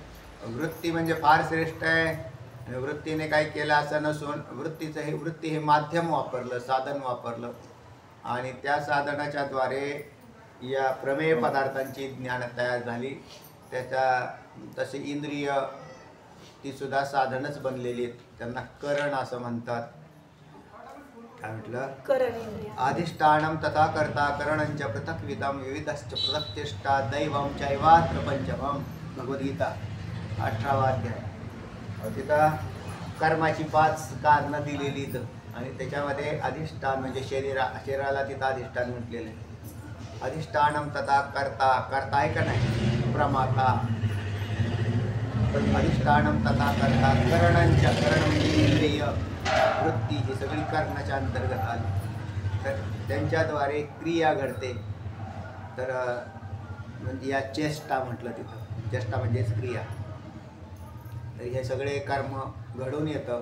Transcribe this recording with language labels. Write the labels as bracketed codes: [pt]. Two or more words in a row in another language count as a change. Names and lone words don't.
[mr] वृत्ती म्हणजे फार श्रेष्ठ आहे. वृत्तीने काय केलं असं नसून वृत्ती हे माध्यम वापरलं, साधन वापरलं आणि त्या साधनाच्या द्वारे या प्रमेय पदार्थांची ज्ञान तयार झाली. तशी इंद्रिय ती सुद्धा साधनच बनलेली आहेत. त्यांना करण असं म्हणतात. काय म्हटलं? [sa] अधिष्ठानम तथा कर्ता करणंच पृथक्विदम विविधश्च पृथक्चेष्टा दैवम चैवात्र पंचमम. [mr] भगवद्गीता 18वा अध्याय. तिथं कर्माची 5 कारणं दिलेली आणि त्याच्यामध्ये अधिष्ठान म्हणजे शरीराला तिथं अधिष्ठान म्हटलेलं आहे. [sa] अधिष्ठानम तथा कर्ता. [mr] कर्ता आहे का नाही? प्रमाता. [sa] पण अधिष्ठानम तथा कर्ता करणंच. [mr] करण म्हणजे इंद्रिय वृत्ती ही सगळी कर्णाच्या अंतर्गत आली. तर त्यांच्याद्वारे क्रिया घडते. तर म्हणजे या चेष्टा म्हटलं तिथं. चेष्टा म्हणजेच क्रिया. तर हे सगळे कर्म घडून येतं.